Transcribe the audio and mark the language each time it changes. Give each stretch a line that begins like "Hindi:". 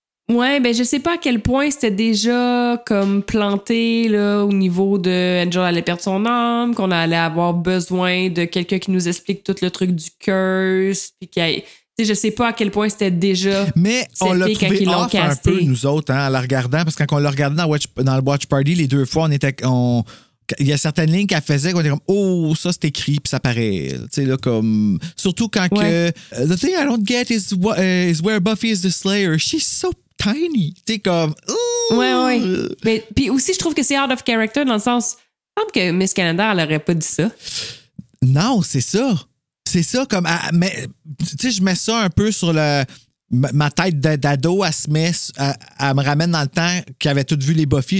French: Ouais, ben je sais pas à quel point c'était déjà comme planté là, au niveau de Angel allait perdre son âme, qu'on allait avoir besoin de quelqu'un qui nous explique tout le truc du curse, puis je sais pas à quel point c'était déjà. Mais on l'a trouvé off un peu, nous autres, en la regardant, parce que quand on l'a regardé dans le Watch Party, les deux fois, il y a certaines lignes qu'elle faisait qu'on était comme « Oh, ça, c'est écrit, puis ça paraît. » Tu sais, là, comme... Surtout quand que...
English: The thing I don't get is where Buffy is the Slayer. She's so tiny.
French: Tu sais, comme... Ouais. Mais puis aussi, je trouve que c'est
English: out of character
French: dans le sens... Je pense que Miss Calendar, elle aurait pas dit ça. Non, c'est ça. C'est ça, comme... Mais, tu sais, je mets ça un peu sur ma tête d'ado. Elle me ramène dans le temps qu'elle avait tout vu les Buffy.